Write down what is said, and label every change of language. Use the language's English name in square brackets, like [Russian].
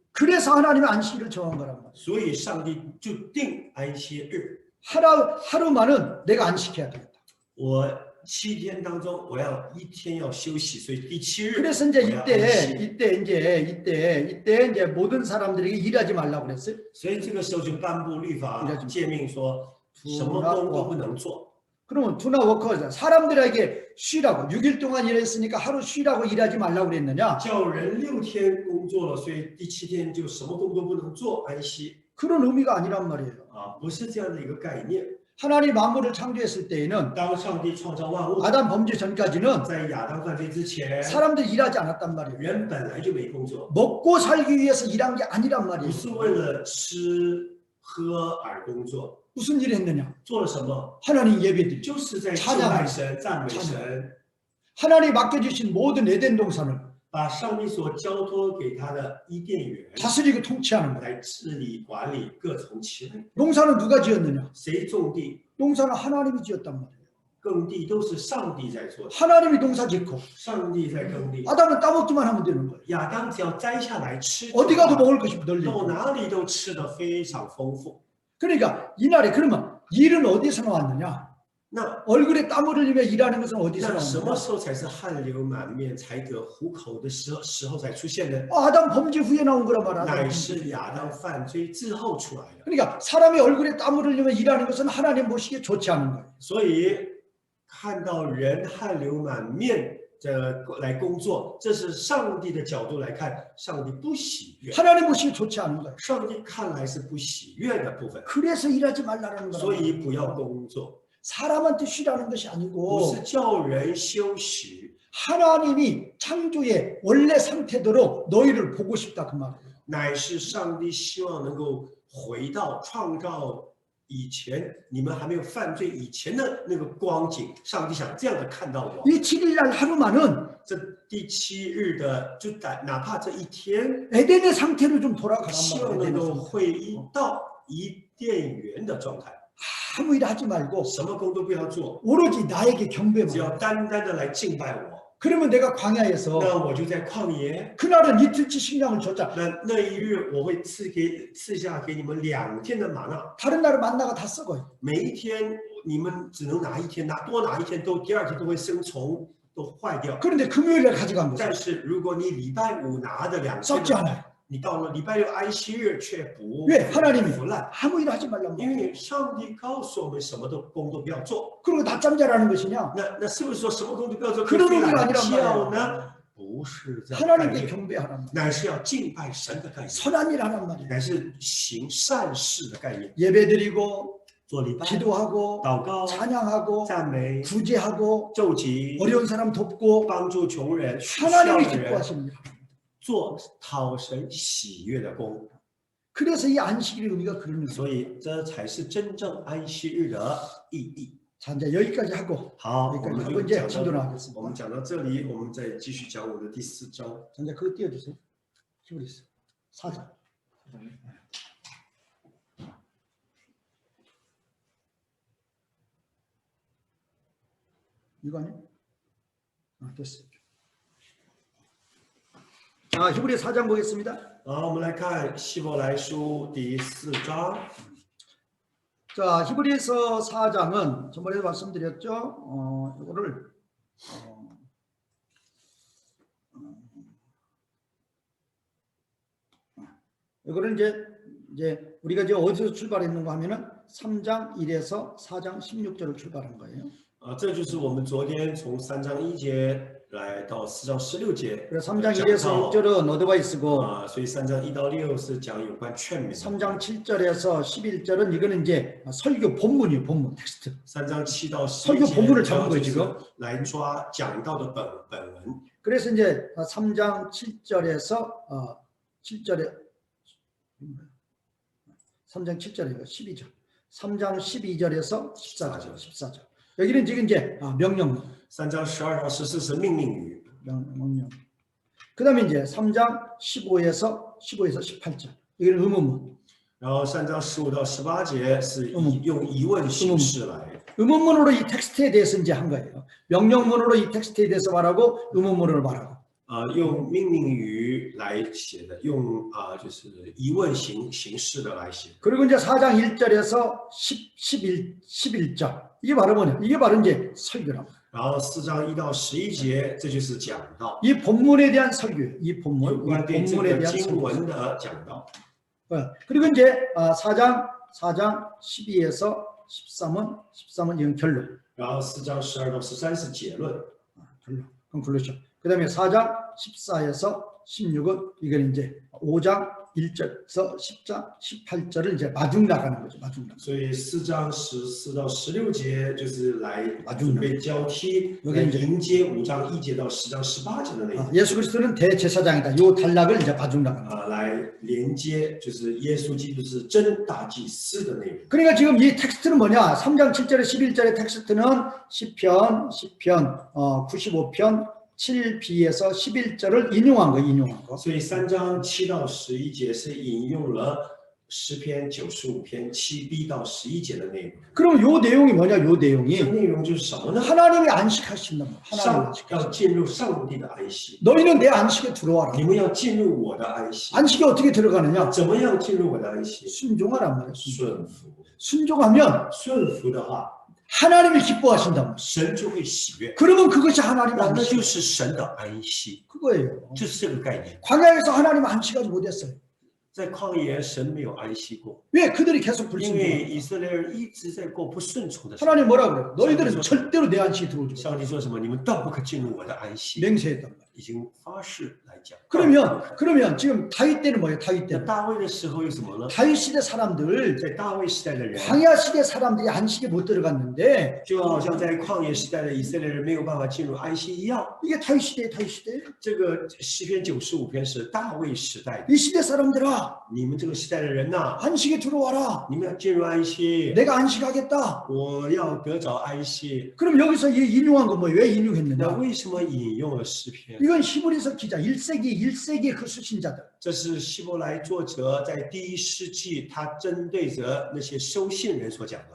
[Korean] 그래서 하나님의 안식일을 정한 거란 말이에요. [Chinese] 所以上帝就定安息日。 [Korean] 하루만은 내가 안식해야 되겠다. [Chinese] 我7天当中，我要一天要休息，所以第7日 [Korean] 그래서 이제 [Chinese] 我要安息。 [Korean] 이때 이제 모든 사람들에게 일하지 말라고 그랬어요. [Chinese] 所以这个时候就颁布律法 [Korean] 일하지 [Chinese] 诫命说，什么工都不能做。 [Korean] 그러면 투나 워커 사람들에게 쉬라고 6일 동안 일했으니까 하루 쉬라고 일하지 말라고 그랬느냐? [Chinese] 叫人6天工作了，所以第7天就什么工都不能做，安息 [Korean] 그런 의미가 아니란 말이에요. [Chinese] 啊，不是这样的一个概念。 [Korean] 하나님 만물을 창조했을 때에는 [Chinese] 当上帝创造万物， [Korean] 아담 범죄 전까지는 [Chinese] 在亚当犯罪之前， [Korean] 사람들이 일하지 않았단 말이에요. [Chinese] 人本来就没工作， [Korean] 먹고 살기 위해서 일한 게 아니란 [Chinese] 不 [Korean] 말이에요. [Chinese] 是为了吃喝而工作， [Korean] 무슨 일 했느냐? [Chinese] 做了什么？ [Korean] 하나님 예배드리 [Chinese] 就是在敬拜神、赞美神， [Korean] 하나님 맡겨주신 모든 에덴 동산을 [Chinese] 把上帝所交托给他的伊甸园 [Korean] 다스리고 통치하는 거예요. [Chinese] 来治理管理各从其类。 [Korean] 농사는 누가 지었느냐? [Chinese] 谁种地、 [Korean] 농사는 하나님이 지었단 말이에요. [Chinese] 耕地都是上帝在做的， [Korean] 하나님이 농사 짓고 [Chinese] 上帝在耕地。 [Korean] 아담은 따먹기만 하면 되는 거예요. [Chinese] 亚当只要摘下来吃， [Korean] 어디 가도 먹을 것이 널리. [Chinese] 到哪里都吃得非常丰富。 [Korean] 그러니까 이날에 그러면 일은 어디서 나왔느냐? [Chinese] 那 [Korean] 얼굴에 땀을 흘리며 일하는 것은 어디서 [Chinese] 那什么 [Korean] 나왔느냐? [Chinese] 时候才是汗流满面才得糊口的时候才出现的？ [Korean] 아담 범죄 후에 나온 거란 말이야. [Chinese] 乃是亚当犯罪之后出来的。 [Korean] 그러니까 사람의 얼굴에 땀을 흘리며 일하는 것은 하나님 보시기에 좋지 않은 거예요. [Chinese] 所以看到人汗流满面来工作，这是上帝的角度来看，上帝不喜悦。 [Korean] 하나님 보시기에 좋지 않은 거예요. [Chinese] 上帝看来是不喜悦的部分， [Korean] 그래서 일하지 말라는 [Chinese] 所 [Korean] 거예요. [Chinese] 以不要工作， [Korean] 사람한테 쉬라는 것이 [Chinese] 不 [Korean] 아니고 [Chinese] 是叫人休息， [Korean] 하나님이 창조의 원래 상태대로 너희를 보고 싶다 그 말이에요. [Chinese] 乃是上帝希望能够回到创造以前，你们还没有犯罪以前的那个光景。上帝想这样的看到我。 [Korean] 이 7일날 하루만은 [Chinese] 这第7日的，就哪怕这一天， [Korean] 에덴의 상태로 좀 돌아가란 [Chinese] 希望 [Korean] 말이에요. 에덴의 [Chinese] 够 [Korean] 상태. [Chinese] 回到伊甸园的状态， [Korean] 아무 일 하지 말고 [Chinese] 什么工都不要做， [Korean] 오로지 나에게 경배만 [Chinese] 只要 [Korean] 해. [Chinese] 单单的来敬拜我。 [Korean] 그러면 내가 광야에서 [Chinese] 那我就在旷野， [Korean] 그날은 이틀치 식량을 줬자. [Chinese] 那一日我会赐下给你们2天的玛纳， [Korean] 다른 날은 만나가 다 썩어요. [Chinese] 每一天你们只能拿1天，多拿1天第二天都会生虫，都坏掉。 [Korean] 그런데 금요일날 가져간 거죠. [Chinese] 但是如果你礼拜5拿的2 [Korean] 썩지 [Chinese] 天， [Korean] 않아요. [Chinese] 你到了礼拜6安息日却不 [Korean] 왜 하나님이 [Chinese] 腐烂， [Korean] 아무 일 하지 말란 [Chinese] 因 [Korean] 말이에요. [Chinese] 为上帝告诉我们什么工都不要做。 [Korean] 그리고 낮잠 자라는 것이냐? [Chinese] 那是不是说什么工都不要做？ [Korean] 그런 [Chinese] 可以睡 [Korean] 의미가 [Chinese] 懒 [Korean] 아니란 [Chinese] 觉 [Korean] 말이에요. [Chinese] 呢？不是这样的概 [Korean] 하나님께 [Chinese] 念， [Korean] 경배하란 말이에요. [Chinese] 乃是要敬拜神的概念， [Korean] 선한 일 하란 말이에요. [Chinese] 乃是行善事的概念。 [Korean] 예배드리고 [Chinese] 做礼拜、 [Korean] 기도하고 [Chinese] 祷告、 [Korean] 찬양하고 [Chinese] 赞美、 [Korean] 구제하고 [Chinese] 救济、 [Korean] 어려운 사람 돕고 [Chinese] 帮助穷人、需要 [Korean] 하나님이 [Chinese] 的人， [Korean] 기뻐하십니다. [Chinese] 做讨神喜悦的工。 [Korean] 그래서 이 안식일의 의미가 그런 의미예요. [Chinese] 所以这才是真正安息日的意义。 [Korean] 자, 이제 여기까지 하고 [Chinese] 好，我 [Korean] 여기까지 [Chinese] 们 [Korean] 하고 [Chinese] 就 [Korean] 이제 [Chinese] 讲 [Korean] 진도 [Chinese] 到， [Korean] 나가겠습니다. [Chinese] 我们讲到这里，我们再继续讲我的第4章。 [Korean] 자, 이제 그거 띄워주세요. 히브리서 4장. 이거 아니야? 됐어요. 자, 히브리 4장 보겠습니다. [Chinese] 好，我们来看希伯来书第4章。 [Korean] 자, 히브리서 4장은 저번에 말씀드렸죠. 이거를 이거를 이제 우리가 이제 어디서 출발했는가 하면은 3장 1에서 4장 16절을 출발한 거예요. [Chinese] 这就是我们昨天从3章1节来到4章16节。 [Korean] 그래서 3장 1에서 6절은 어드바이스고 [Chinese] 所以3章1到6是讲有关劝勉。 [Korean] 3장 7절에서 11절은 이거는 이제 설교 본문이에요. 본문 텍스트. [Chinese] 3章7到 [Korean] 설교 [Chinese] 11 [Korean] 본문을 [Chinese] 节 [Korean] 잡은 거예요 [Chinese] 就是 [Korean] 지금. [Chinese] 来抓讲到的本文。 [Korean] 그래서 이제 3장 7절에서 7절에 3장 7절에 12절. 3장 12절에서 14절. 여기는 지금 이제 명령. [Chinese] 3章12到14是命令语。 [Korean] 명령. 그다음에 이제 3장 15에서 18절. 여기는 의문문. [Chinese] 然后3章15到18节是用疑问形式来。 [Korean] 의문문으로 이 텍스트에 대해서 이제 한 거예요. 명령문으로 이 텍스트에 대해서 말하고 의문문으로 말하고. [Chinese] 用命令语来写的，用就是疑问形式的来写。 [Korean] 그리고 이제 4장 1절에서 11절. 이게 바로 뭐냐? 이게 바로 이제 설교라고. [Chinese] 然后4章1到11节，这就是讲道， [Korean] 이 본문에 대한 설교예요. 이 [Chinese] 有 [Korean] 본문, [Chinese] 关对这 [Korean] 본문에 [Chinese] 个 [Korean] 대한 [Chinese] 经 [Korean] 설교. [Chinese] 文的讲道。 [Korean] 그리고 이제 4장 12에서 13은 이건 결론. [Chinese] 然后4章12到13是结论。 [Korean] 결론. conclusion. 그다음에 4장 14에서 16은 이건 이제 5장 1절에서 10장 18절을 이제 마중 나가는 거죠. 마중 나가. [Chinese] 所以4章14到16节就是来 [Korean] 마중 [Chinese] 准备交替， [Korean] 여기 [Chinese] 来 [Korean] 이제 [Chinese] 迎接5章1节到10章18节的内容。 [Korean] 예수 그리스도는 대제사장이다. 요 단락을 이제 마중 나가는 거예요. [Chinese] 来连接就是耶稣基督是真大祭司的内容。 [Korean] 그러니까 지금 이 텍스트는 뭐냐? 3장 7절에 11절의 텍스트는 시편 95편 7b에서 11절을 인용한 거, 인용한 거. [Chinese] 所以3章7到11节是引用了诗篇95篇7b到11节的内容。 [Korean] 그럼 요 내용이 뭐냐? 요 [Chinese] 这 [Korean] 내용이 [Chinese] 个内容就是什么呢？ [Korean] 하나님이 안식하신다. 하나님 [Chinese] 要进入上帝的安息， [Korean] 너희는 내 안식에 들어와라. [Chinese] 你们要进入我的安息。 [Korean] 안식에 어떻게 들어가느냐? [Chinese] 怎么样进入我的安息？ [Korean] 순종하란 말이야. 순종. [Chinese] 顺服， [Korean] 순종하면 [Chinese] 顺服的话， [Korean] 하나님이 기뻐하신다. [Chinese] 神就会喜悦。 [Korean] 그러면 그것이 하나님의 [Chinese] 那 [Korean] 안식. [Chinese] 就是神的安息， [Korean] 그거예요. [Chinese] 就是这个概念。 [Korean] 광야에서 하나님 안식하지 못했어요. [Chinese] 在旷野，神没有安息过， [Korean] 왜? 그들이 계속 [Chinese] 因为 [Korean] 불순종. [Chinese] 以色列人一直在过不顺从的生活。 [Korean] 하나님 뭐라 그래요? 너희들은 절대로 내 안식에 들어오지 마. [Chinese] 上帝说什么？你们断不可进入我的安息， [Korean] 맹세했단 말이야. [Chinese] 已经发誓来讲。 [Korean] 그러면 지금 다윗 때는 뭐예요? 다윗 때는 [Chinese] 大卫的时候有什么呢？ [Korean] 다윗 시대 사람들 [Chinese] 在大卫时代的人， [Korean] 광야 시대 사람들이 안식에 못 들어갔는데 [Chinese] 就好像在旷野时代的以色列人没有办法进入安息一样。 [Korean] 이게 다윗 시대 다윗 시대 [Chinese] 这个诗篇95篇是大卫时代的， [Korean] 이 시대 사람들아 [Chinese] 你们这个时代的人呐、 [Korean] 안식에 들어와라. [Chinese] 你们要进入安息， [Korean] 내가 안식하겠다. [Chinese] 我要得着安息。 [Korean] 그럼 여기서 이 인용한 거 뭐예요? 왜 [Chinese] 那 [Korean] 인용했느냐? [Chinese] 为什么引用了诗篇？ [Korean] 이건 히브리서 기자 1세기의 그 수신자들. [Chinese] 这是希伯来作者在1世纪，他针对着那些收信人所讲的。